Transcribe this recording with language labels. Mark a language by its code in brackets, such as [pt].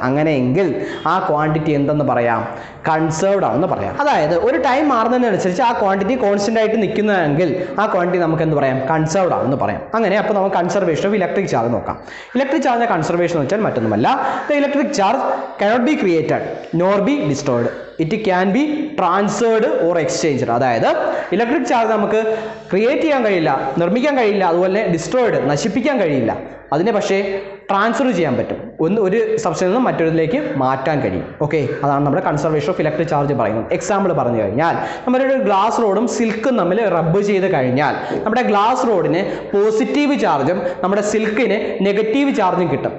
[ml] അങ്ങനെയെങ്കിൽ ആ ക്വാണ്ടിറ്റി എന്തെന്ന് പറയാം? കൺസേർവ്ഡ് ആണെന്ന് പറയാം. അതായത് ഒരു ടൈം മാറുന്നതിനനുസരിച്ച് ആ ക്വാണ്ടിറ്റി കോൺസ്റ്റന്റ് ആയിട്ട് നിൽക്കുന്നതെങ്കിൽ ആ ക്വാണ്ടിറ്റി നമുക്ക് എന്ത് പറയാം? കൺസേർവ്ഡ് ആണെന്ന് പറയാം. അങ്ങനെ അപ്പോൾ നമുക്ക് കൺസർവേഷൻ ഓഫ് ഇലക്ട്രിക് ചാർജ് നോക്കാം. ഇലക്ട്രിക് ചാർജിന്റെ കൺസർവേഷൻ എന്ന് വെച്ചാൽ മറ്റൊന്നുമല്ല, [en] The electric charge cannot be created nor be destroyed. It can be transferred or exchanged. [ml] അതായത് ഇലക്ട്രിക് ചാർജ് നമുക്ക് ക്രിയേറ്റ് ചെയ്യാൻ കഴിയില്ല, നിർമ്മിക്കാൻ കഴിയില്ല, അതുപോലെ ഡിസ്ട്രോയിഡ് നശിപ്പിക്കാൻ കഴിയില്ല. അതിനെ പക്ഷേ ട്രാൻസ്ഫർ ചെയ്യാൻ പറ്റും. ഒരു സബ്സ്റ്റൻസിൽ നിന്ന് മറ്റൊരിതിലേക്ക് മാറ്റാൻ കഴിയും. ഓക്കെ, അതാണ് നമ്മുടെ കൺസർവേഷൻ ഓഫ് ഇലക്ട്രിക് ചാർജ് പറയുന്നത്. എക്സാമ്പിൾ പറഞ്ഞു കഴിഞ്ഞാൽ, നമ്മുടെ ഒരു ഗ്ലാസ് റോഡും സിൽക്കും തമ്മിൽ റബ്ബ് ചെയ്ത് കഴിഞ്ഞാൽ നമ്മുടെ ഗ്ലാസ് റോഡിന് പോസിറ്റീവ് ചാർജും നമ്മുടെ സിൽക്കിന് നെഗറ്റീവ് ചാർജും കിട്ടും.